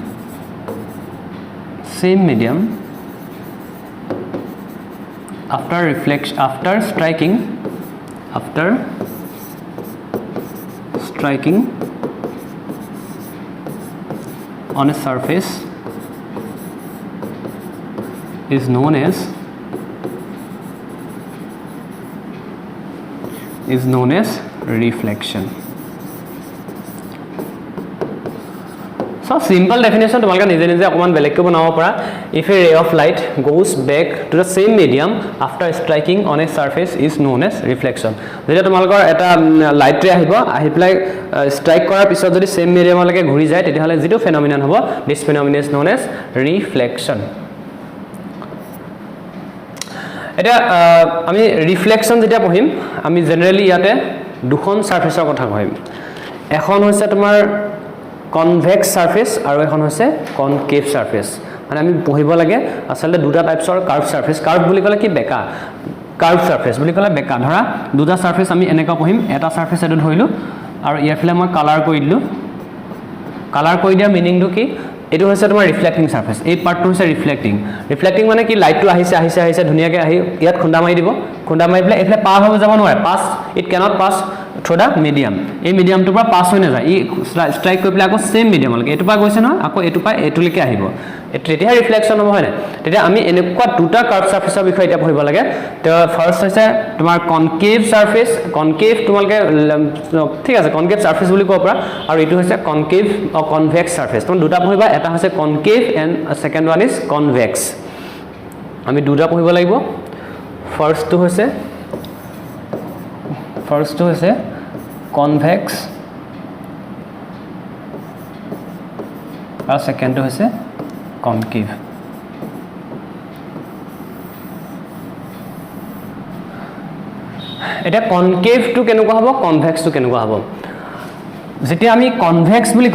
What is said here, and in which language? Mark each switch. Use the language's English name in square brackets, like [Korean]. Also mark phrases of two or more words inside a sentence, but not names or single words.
[English] after striking on a surface is known as reflection. So simple definition [Assamese] তোমালকে নিজে অকমান বেলেগকৈ বনাব পাৰা [English] if a ray of light goes back to the same medium after striking on a surface is known as reflection [Assamese] যেতিয়া তোমালকৰ এটা [English] light ray [Assamese] আহি প্লাই স্ট্ৰাইক কৰাৰ পিছত যদি সেম মিডিয়ামলৈকে ঘূৰি যায় তেতিয়া হলে যেটো ফেনোমেনন হ'ব [English] this phenomenon is known as reflection [Assamese] এটা আমি রিফ্লেকশন যেটা পঢ়িম আমি জেনাৰেলি ইয়াতে দুখন সারফেসৰ কথা কইম এখন হৈছে তোমাৰ [English] convex surface [Assamese] আৰু এখন হৈছে [English] concave surface [Assamese] মানে আমি পঢ়িব লাগে আসলে দুটা টাইপসৰ কার্ভ বুলি ক'লে কি বেকা [English] curve surface [Assamese] বুলি ক'লে বেকা ধৰা দুটা সারফেস আমি এনেকা পঢ়িম এটা সারফেস এটো ধৰিলো আৰু ইয়াৰফালে মই কালাৰ কৰি দিলো কালাৰ কৰি দিয়া মিনিংটো কি এটো হৈছে তোমাৰ [English] reflecting surface [Assamese] এই পাৰ্টটো হৈছে ৰিফ্লেক্টিং মানে কি লাইটটো আহিছে ধুনিয়াকে আহি ইয়াত খুন্দা মাৰি দিব খুন্দা মাৰি পেলাই এফালে পাৰ হৈ যাব নোৱাৰে [English] pass it cannot pass through the medium [Assamese] এই মিডিয়ামটোৰ পৰা পাস হৈ নাযায় ই স্ট্ৰাইক কৰি পেলাই আকৌ সেম মিডিয়ামলৈকে এটো পা গৈছে নহয় আকৌ এটো পা এটোলৈকে আহিব তেতিয়া ৰিফ্লেকশন হ'ব হয় না তেতিয়া আমি এনেকুৱা দুটা কাৰ্ভ সাৰফেসৰ বিষয়ে এতিয়া পঢ়িব লাগে তো ফাৰ্স্ট হৈছে তোমাৰ [English] concave surface [Assamese] কনকেভ তোমালকে ঠিক আছে [English] concave surface [Assamese] বুলি কোৱা পৰা আৰু এটো হৈছে [English] concave or convex surface [Assamese] তুমি দুটা পঢ়িবা এটা হৈছে কনকেভ [English] and second one is convex [Assamese] আমি দুটা পঢ়িব লাগিব ফাৰ্স্টটো হৈছে কনভেক্স আৰু সেকেন্ডটো হৈছে কনকেভ এটা কনকেভটো কেনেকুৱা হ'ব কনভেক্সটো কেনেকুৱা হ'ব যেতিয়া আমি কনভেক্স